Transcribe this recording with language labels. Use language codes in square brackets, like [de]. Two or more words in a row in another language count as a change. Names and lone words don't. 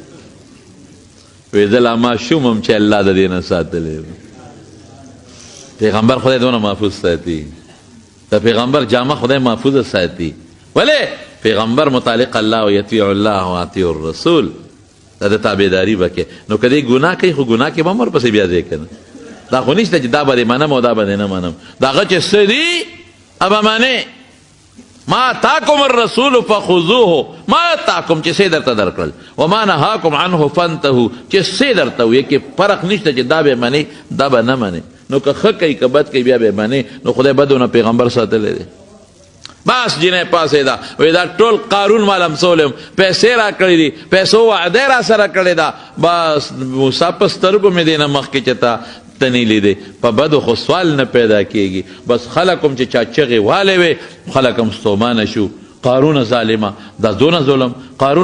[ps] وایي زه لا ماشوم هم چې الله د دې نه ساتلی پیغمبر خدای دونه محفوظ ساتي د پیغمبر جامه خدای محفوظ ساتي ولې پیغمبر متعلق الله [ar] و یطیع الله و اطیع الرسول [ps] دا د تابعداري به کې نو که دی ګناه کوي خو ګناه کې به هم ورپسې بیا ځای که نه دا خو نشته چې دا به دې منم او دا به دې نه منم د هغه چې څه دي هغه منې [ar] ما اتاکم الرسول فخذوه ما اتاکم [ps] چې څه درته درکړل [ar] وما نهاکم عنه فانتهوا [ps] چې څه درته ویې کې فرق نشته چې دا به منې دا به نه منې نو که ښه کوي که بد کوي بیا به منې نو خدای بدونه پیغمبر ساتلی دی بس جینۍ پاسېده وایي دا ټول قارون ما لمسولی یم پیسې را کړې دي پیسو وعده را سره کړې ده بس موسی په سترګو مې دی نه مخکې چې ته نه لیدې په بدو خو سوال نه پیدا کېږي بس خلک هم چې چا چغې والې وې خلک هم ستومانه شو قارون ظالمه دا دونه ظلم قارون